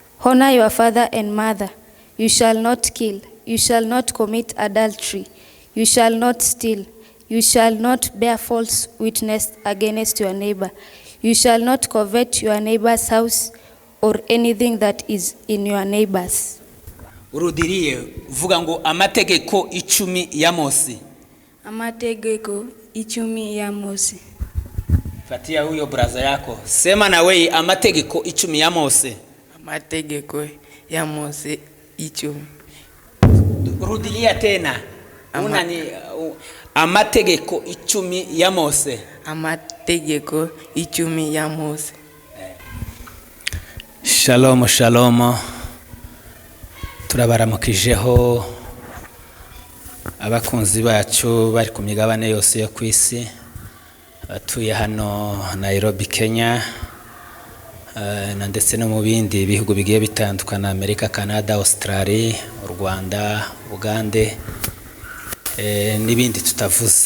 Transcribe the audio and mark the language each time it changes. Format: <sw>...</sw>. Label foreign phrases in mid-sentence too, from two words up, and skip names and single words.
<en>Honor your father and mother. You shall not kill. You shall not commit adultery. You shall not steal. You shall not bear false witness against your neighbor. You shall not covet your neighbor's house or anything that is in your neighbor's.</en> <rw>Urudiriye uvuga ngo amategeko 10 ya Mose. Amategeko 10 ya Mose.</rw> <sw>Fatia huyo braza yako. Sema na wewe</sw> <rw>amategeko 10 ya Mose. Amategeko ya Mose 10.</rw> <sw>Rudilia tena.</sw> <rw>Unani amategeko 10 ya Mose. Amategeko 10 ya Mose.</rw> <he>Shalom shalom.</he> <rw>Turabaramukijeho abakunzi bacu bari ku migabane yose yo kwisi, batuye hano Nairobi Kenya, na ndetse no mu bindi bihugu bigiye bitandukana, Amerika, Canada, Australia, Rwanda, Uganda, n'ibindi tutavuze.</rw>